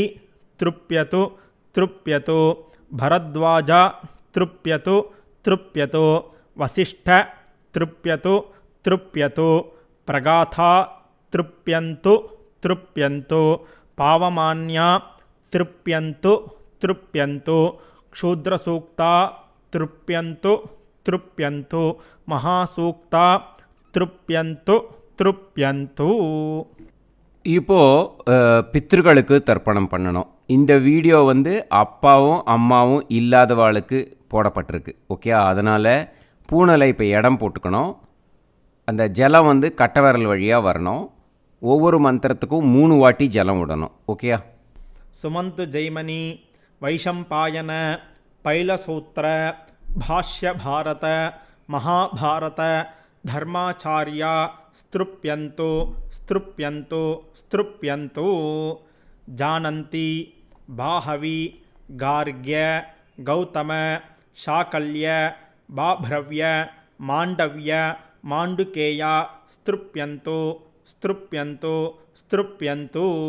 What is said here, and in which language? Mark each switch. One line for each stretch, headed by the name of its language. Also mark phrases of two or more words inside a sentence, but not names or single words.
Sanskrit: तृप्यतु तृप्यतु भरद्वाज तृप्यतु तृप्यतु वसिष्ठ तृप्यतु तृप्यतु प्रगाथा तृप्यन्तु तृप्यन्तु पावमान्या तृप्यन्तु तृप्यन्तु क्षूद्रसूक्ता तृप्यन्तु तृप्यन्तु महासूक्ता तृप्यन्तु तृप्यन्तु.
Tamil: இப்போது பித்ருக்களுக்கு தர்ப்பணம் பண்ணணும். இந்த வீடியோ வந்து அப்பாவும் அம்மாவும் இல்லாதவாளுக்கு போடப்பட்டிருக்கு. ஓகே, அதனால் பூனலை இப்போ இடம் போட்டுக்கணும். அந்த ஜலம் வந்து கட்டவிரல் வழியாக வரணும். ஒவ்வொரு மந்திரத்துக்கும் 3 வாட்டி ஜலம் விடணும். ஓகேயா.
Sanskrit: सुमन्तु जैमनी वैशम्पायन पैलसूत्र भाष्य भारत महाभारत धर्माचार्य स्तृप्यन्तु स्तृप्यन्तु स्तृप्यन्तु जानन्ति बाहवी गार्ग्य गौतम शाकल्य बाभ्रव्य माण्डव्य माण्डुकेय स्तृप्यन्तु स्तृप्यन्तु स्तृप्यन्तु